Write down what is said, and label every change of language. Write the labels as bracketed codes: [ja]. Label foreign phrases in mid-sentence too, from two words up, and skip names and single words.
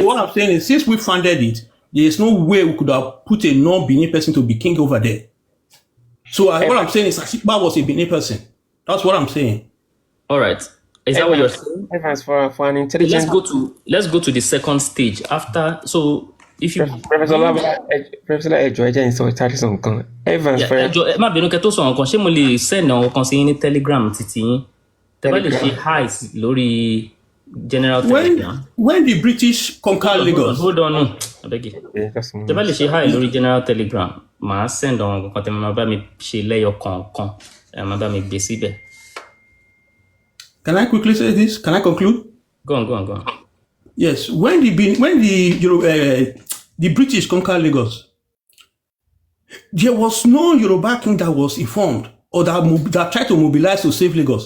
[en] What I'm saying is, since we founded it, there is no way we could have put a non-Benin person to be king over there. So what I'm saying is, Ashikba was a Benin person. That's what I'm saying. All right. Is that what you're saying? Evans, for an intelligent... Let's go to the second stage. After, so If you [yo] Professor Ejo ẹ jẹ́ n sọ ìtàrí sọ nǹkan. Evans fẹ́. ẹjọ ẹ má bínú kẹ́ tó sọ nǹkan, ṣé mo lè send àwọn kan sí yín ní Telegram títí yín? Tẹ́ bá lè ṣe hi lórí general Telegram. [en] When the British conquered Lagos, Hold on, no. I beg you. [yo] Tẹ́ bá lè ṣe hi lórí general Telegram, màá send àwọn kan tẹ́ máa bá mi ṣe lẹ́yọ kọ̀ọ̀kan, ẹ máa bá mi gbé síbẹ̀. [en] can I quickly say this? Can I conclude? Go on. Yes, when the British conquered Lagos, there was no Yoruba king that was informed or that tried to mobilize to save Lagos.